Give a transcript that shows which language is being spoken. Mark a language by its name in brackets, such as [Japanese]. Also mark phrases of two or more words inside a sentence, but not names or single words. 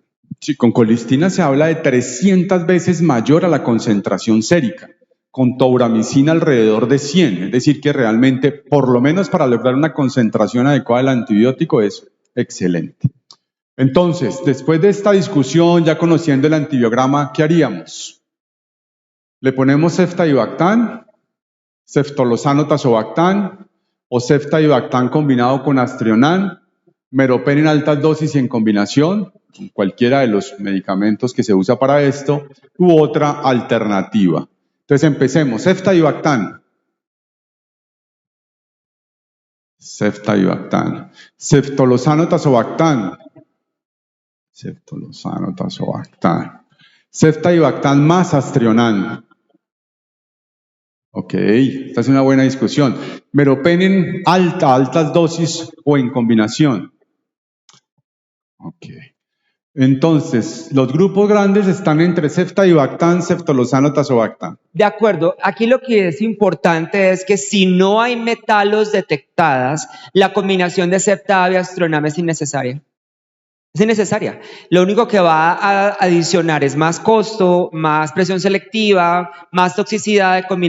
[Spanish] Sí, con colistina se habla de 300 veces mayor a la concentración sérica, con tauramicina alrededor de 100, es decir que realmente, por lo menos para lograr una concentración adecuada del antibiótico, es excelente. Entonces, después de esta discusión, ya conociendo el antibiograma, ¿qué haríamos? ¿Le ponemos ceftaibactam, ceftolozano tazobactam o ceftaibactam combinado con astrionam, meropen en altas dosis y en combinación, con cualquiera de los medicamentos que se usa para esto, u otra alternativa? Entonces empecemos, ceftaibactam, ceftolozano tazobactam, ceftolozano tazobactam, ceftaibactam más astrionam. Ok, esta es una buena discusión. Meropen en altas dosis o en combinación. Ok. Entonces, los grupos grandes están entre ceftaibactam, ceftolozano tazobactam. De acuerdo, aquí lo que es importante es que si no hay metalos detectadas, la combinación de cefta y astrionam es innecesaria. Es innecesaria. Lo único que va a adicionar es más costo, más presión selectiva, más toxicidad de combinación.